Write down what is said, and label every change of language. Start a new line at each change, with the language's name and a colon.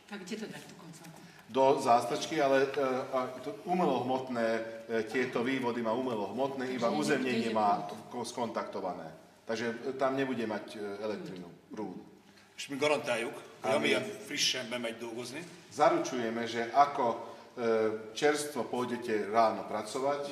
Slovak: Tak kde to dať tú koncovku? Do zástrčky, ale umelohmotné, tieto vývody má umelohmotné, iba uzemnenie má skontaktované. Takže tam nebude mať elektrinu, prúd.
Hungarian: És mi garantáljuk, hogy amilyen frissen bemegy dolgozni,
Slovak: zaručujeme, že ako čerstvo pôjdete ráno pracovať,